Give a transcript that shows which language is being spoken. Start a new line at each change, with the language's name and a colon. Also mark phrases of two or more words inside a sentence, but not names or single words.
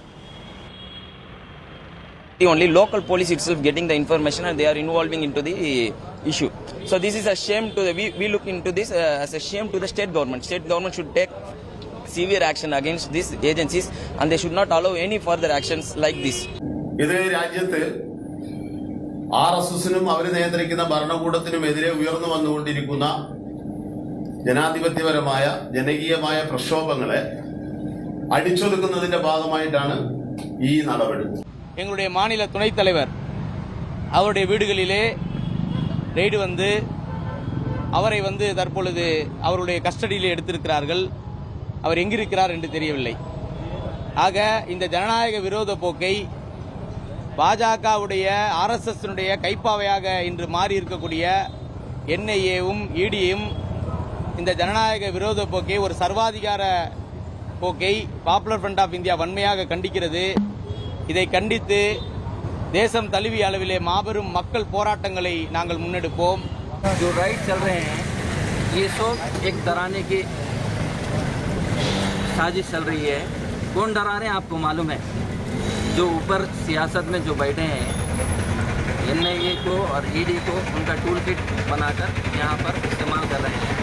English: Only local police itself getting the information and they are involving into the issue. So this is a shame to the, we look into this as a shame to the state government. State government should take severe action against these agencies and they should not allow any further actions like this.
Malayalam: RSSനും അവരെ നിയന്ത്രിക്കുന്ന ഭരണകൂടത്തിനുമെതിരെ ഉയർന്നു വന്നുകൊണ്ടിരിക്കുന്ന ജനാധിപത്യപരമായ ജനകീയമായ പ്രക്ഷോഭങ്ങളെ അടിച്ചൊതുക്കുന്നതിന്റെ ഭാഗമായിട്ടാണ് ഈ നടപടി.
Tamil: எங்களுடைய மாநில துணைத் தலைவர் அவருடைய வீடுகளிலே ரெய்டு வந்து அவரை தற்பொழுது அவருடைய கஸ்டடியிலே எடுத்திருக்கிறார்கள். அவர் எங்கிருக்கிறார் என்று தெரியவில்லை. ஆக இந்த ஜனநாயக விரோத போக்கை பாஜகவுடைய RSSனுடைய கைப்பாவையாக இன்று மாறி இருக்கக்கூடிய NIAவும் EDயும் இந்த ஜனநாயக விரோத போக்கை ஒரு சர்வாதிகார போக்கை பாப்புலர் ஃப்ரண்ட் ஆஃப் இந்தியா வன்மையாக கண்டிக்கிறது. இதை கண்டித்து தேசம் தழுவிய அளவிலே மாபெரும் மக்கள் போராட்டங்களை நாங்கள் முன்னெடுப்போம்.
Hindi: जो राइड चल रहे हैं ये सब एक डराने की साजिश चल रही है. कौन डरा रहे हैं आपको मालूम है? जो ऊपर सियासत में जो बैठे हैं NIA को और ED को उनका
English: tool kit
Hindi: बनाकर यहाँ पर इस्तेमाल कर रहे हैं.